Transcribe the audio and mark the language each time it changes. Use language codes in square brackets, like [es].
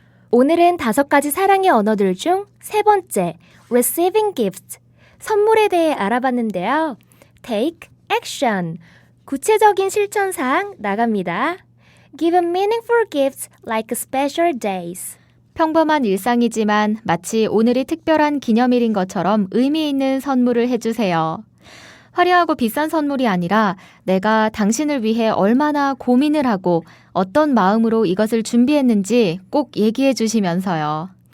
[ko] 오늘은 5가지 사랑의 언어들 중 3번째, [en] receiving gifts, [ko] 선물에 대해 알아봤는데요. [en] take action, [ko] 구체적인 실천사항 나갑니다. [en] give meaningful gifts like special days. [ko] 평범한 일상이지만 마치 오늘이 특별한 기념일인 것처럼 의미 있는 선물을 해주세요. 화려하고 비싼 선물이 아니라 내가 당신을 위해 얼마나 고민을 하고 어떤 마음으로 이것을 준비했는지 꼭 얘기해 주시면서요.